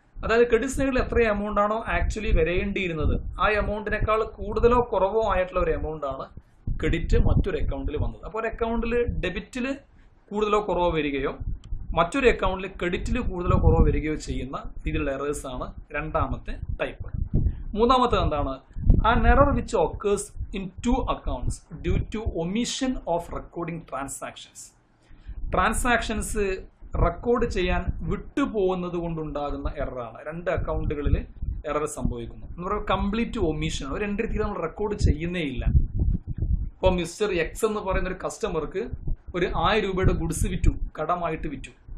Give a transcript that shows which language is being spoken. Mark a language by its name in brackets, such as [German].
[Malayalam] അതായത് ക്രെഡിറ്റ് സൈഡിൽ എത്ര എമൗണ്ട് ആണോ ആക്ച്വലി വരേണ്ടിയിരുന്നത് ആ എമൗണ്ടിനേക്കാൾ കൂടുതലോ കുറവോ ആയിട്ടുള്ള ഒരു എമൗണ്ട് ആണ് ക്രെഡിറ്റ് മറ്റൊരു അക്കൗണ്ടിൽ വന്നത്. അപ്പോൾ ഒരു അക്കൗണ്ടിൽ ഡെബിറ്റിൽ കൂടുതലോ കുറവോ വരികയോ മറ്റൊരു അക്കൗണ്ടിൽ ക്രെഡിറ്റിൽ കൂടുതലോ കുറവോ വരികയോ ചെയ്യുന്ന രീതിയിലുള്ള എറേഴ്സ് ആണ് രണ്ടാമത്തെ ടൈപ്പ്. മൂന്നാമത്തെ എന്താണ്, [English] an error which occurs in 2 accounts due to omission of recording transactions. [Malayalam] Transactions record ചെയ്യാൻ വിട്ടുപോകുന്നത് കൊണ്ടുണ്ടാകുന്ന എററാണ്. 2 അക്കൗണ്ടുകളിൽ എറർ സംഭവിക്കുന്നു എന്ന് പറയുമ്പോൾ കംപ്ലീറ്റ് ഒമിഷൻ, ഒരു എൻട്രി തീരെ നമ്മൾ റെക്കോർഡ് ചെയ്യുന്നേ ഇല്ല. ഇപ്പോൾ മിസ്റ്റർ എക്സ് എന്ന് പറയുന്ന ഒരു കസ്റ്റമർക്ക് ഒരു 1000 രൂപയുടെ ഗുഡ്സ് വിറ്റു, കടമായിട്ട് വിറ്റു.